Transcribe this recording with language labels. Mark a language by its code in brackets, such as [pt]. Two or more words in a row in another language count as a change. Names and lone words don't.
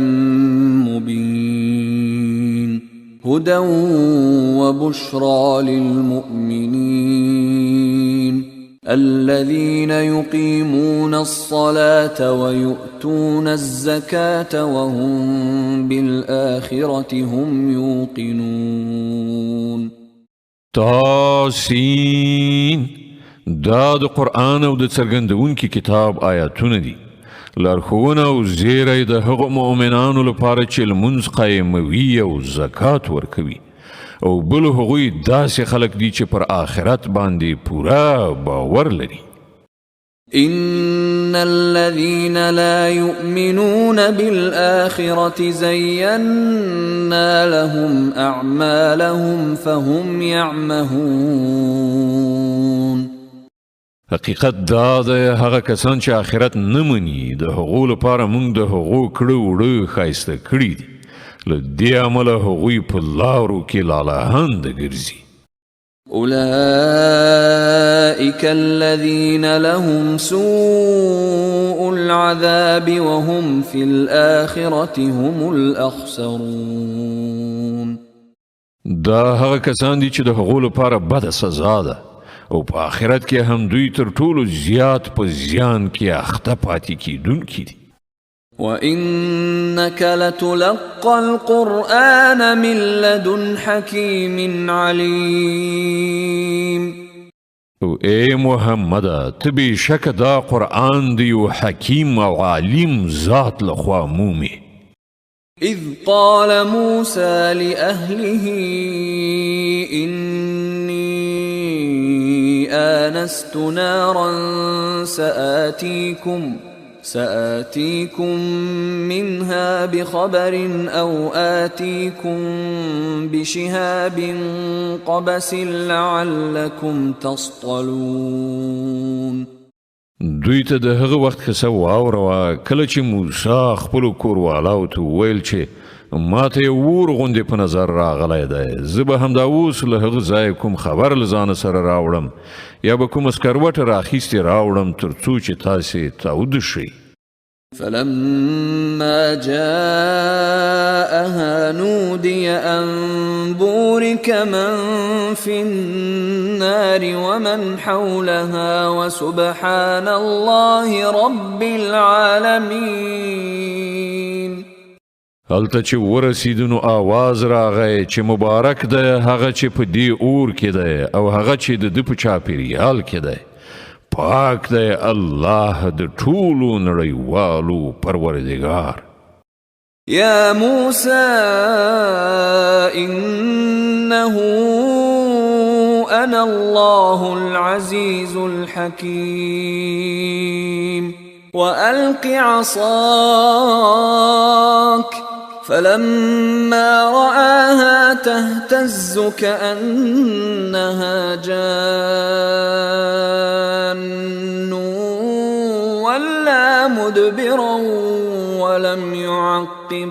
[ar] مبين هدى وبشرى للمؤمنين الذين يقيمون الصلاة ويؤتون الزكاة وهم بالآخرة هم يوقنون. [ps] طاسين دا د قرآن او د څرګندونکي کتاب آیاتونه دي. لارښوونه او زیری د هغو مؤمنانو لپاره چې لمونځ قایموي او زکات ورکوي، او بل هغوی داسې خلک دي چې پر آخرت باندې پوره باور لري. [ar] إن الذين لا يؤمنون بالآخرة زينا لهم أعمالهم فهم يعمهون. [ps] حقیقت دا ده هغه کسان چې آخرت نه مني د هغو لپاره موږ د هغو کړه وړه ښایسته کړي دي. له دې امله هغوی په لارو کې لالهانده ګرځي. [ar] أولئك الذين لهم سوء العذاب وهم في الآخرة هم الأخسرون. [ps] دا هغه کسان دي چې د هغو لپاره بده سزا ده، او په آخرت کې هم دوی تر ټولو زیات په زیان کې اخته پاتې کیدونکي دي. [ar] وَإِنَّكَ لَتُلَقَّى الْقُرْآنَ مِنْ لَدُنْ حَكِيمٍ عَلِيمٍ. [ps] او اے محمد ته بېشکه دا قرآن د یو حکیم او عالم ذات لخوا مومي. [ar] إِذْ قَالَ مُوسَى لِأَهْلِهِ إِنِّي آنست نارا سآتيكم منها بخبر أو آتيكم بشهاب قبس لعلكم تصطلون. [ps] دوی ته د هغه وخت قصه واوروه کله چې موسی خپلو کوروالاو ته وویل چې ما ته یو اور غوندې په نظر راغلی دی، زه به همدا اوس له هغه ځایه کوم خبر له ځانه سره راوړم یا به کومه سکروټه راخیستې راوړم تر څو چې تاسې تاوده شئ. [ar] فلما جاءها نودي أن بورك من في النار ومن حولها وسبحان الله رب العالمين. [ps] هلته چې ورسیدو نو آواز راغی چې مبارک ده هغه چې په دې اور کې ده او هغه چې د ده په چاپېریال کې ده. پاک ده الله د ټولو نړیوالو پروردګار. [ar] يا موسى إنه أنا الله العزيز الحكيم وألق عصاك فلما رآها تهتز كأنها جان ولا مدبرا ولم يعقب.